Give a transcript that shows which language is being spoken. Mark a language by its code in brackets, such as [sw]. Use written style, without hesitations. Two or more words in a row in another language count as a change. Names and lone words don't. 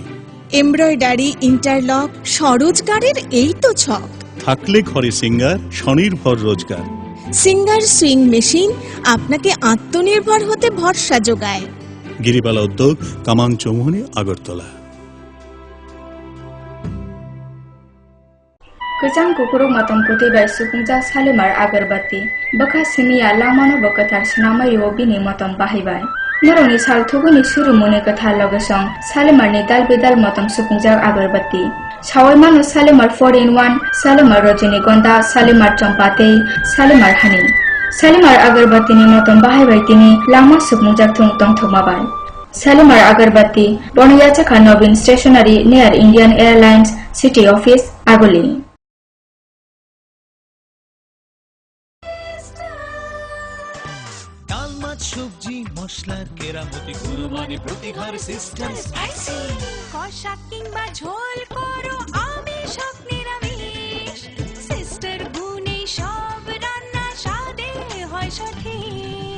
[en] embroidery, interlock, [bn] স্বরোজগারের এই তো ছক। থাকলে ঘরে সিঙ্গার, স্বনির্ভর রোজগার। সিঙ্গার সুইং মেশিন আপনাকে আত্মনির্ভর হতে ভরসা যোগায়। গিরিবালা উদ্যোগ, কামান চৌমুহনী, আগরতলা। [trp] Kejang kukuruk matam kuti bai supungja salimar agarbati bakha simiya lamano bakathar snamai obini matam bahibai noroni salthuguni surumuni katha logesong salimar ni dal bidal matam supungja agarbati sawai manu salimar 4-in-1 salimar rajinigonda salimar champate salimar hani salimar agarbati ni matam bahibai tini lama supungja thung thomabai salimar agarbati Boniyacha Nobin Stationery near Indian Airlines City Office Agoli. [bn] সবজি মশলার কেরামতি গুণমানে প্রতি ঘর সিস্টেম স্পাইসি কষা কিংবা ঝোল করো আমিষ হোক নিরামিষ সিস্টার গুণে সব রান্না স্বাদে হয় সঠিক।